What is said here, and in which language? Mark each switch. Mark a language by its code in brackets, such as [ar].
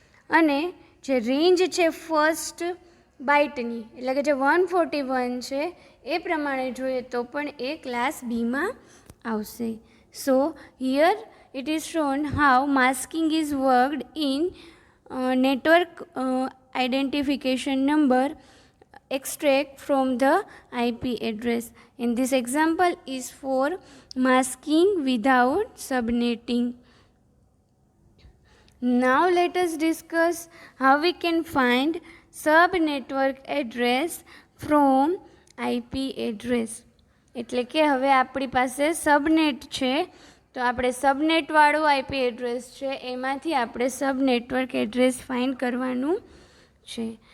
[gu] અને જે રેન્જ છે ફર્સ્ટ બાઇટની એટલે કે જે 141 છે એ પ્રમાણે જોઈએ તો પણ એ ક્લાસ બીમાં આવશે. [en] So here it is shown how masking is worked in network identification number extract from the IP address. And this example is for masking without subnetting. Now let us discuss how we can find subnetwork address from IP address. [gu] એટલે કે હવે આપણી પાસે સબનેટ છે તો આપણે સબનેટવાળું IP address છે એમાંથી આપણે સબનેટવર્ક એડ્રેસ ફાઇન્ડ કરવાનું છે.